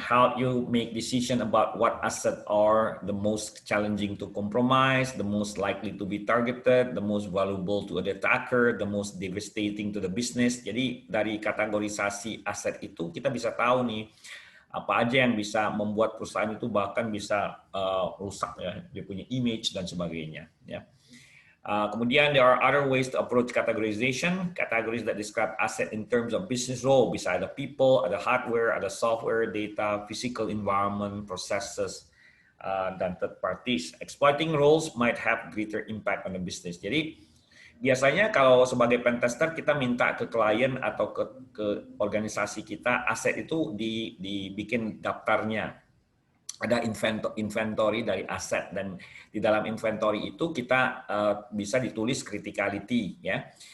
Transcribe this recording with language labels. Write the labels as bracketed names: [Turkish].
[English] How you make decision about what assets are the most challenging to compromise, the most likely to be targeted, the most valuable to an attacker, the most devastating to the business. [Indonesian] Jadi dari kategorisasi aset itu kita bisa tahu nih apa aja yang bisa membuat perusahaan itu bahkan bisa rusak ya, dia punya image dan sebagainya ya. [English] Kemudian there are other ways to approach categorization. Categories that describe asset in terms of business role, [Indonesian] bisa ada [English] people, ada hardware, ada software, data, physical environment, processes, dan third parties. Exploiting roles might have greater impact on the business. [Indonesian] Jadi biasanya kalau sebagai pen tester kita minta ke klien atau ke organisasi kita aset itu dibikin daftarnya. Ada inventory dari aset dan di dalam inventory itu kita bisa ditulis criticality ya.